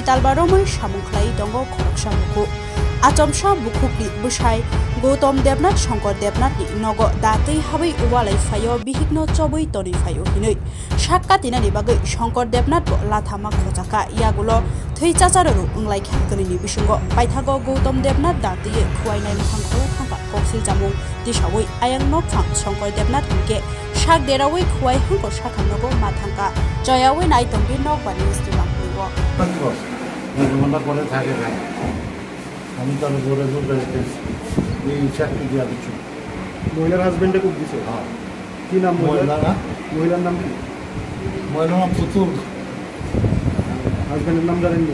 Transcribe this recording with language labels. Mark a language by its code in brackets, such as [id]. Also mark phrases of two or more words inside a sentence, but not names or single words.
[trp] talbaromoi samungklai tongo khoroksamuku achomsa bukhukni busai Gautam Devnath Shankar Devnathni nogo datui habai walai phaio bihigno chobui toni phaio hinui sakkatinani bagai Shankar Devnath bo lathama khojaka yagulo theichacharu unglai khankani bisungo paithago Gautam Devnath datui khuwainai mukhangko thangka koksil jamung tisawui ayang nokphang Shankar Devnath ke sak derawui khuwai hangko sakhamnogo mathangka joyawi nai tongbi nokbani istimangnigo [bn] মন্ডা করে থাকে আমি তো জোরে জোরে এই চাকরি দিয়া দিচ্ছি মহিলার হাজবেন্ডে খুব দিছে হ্যাঁ কি নাম মহিলার নাম কি মহিলার নাম পুতুল হাজবেন্ডের নাম জানেননি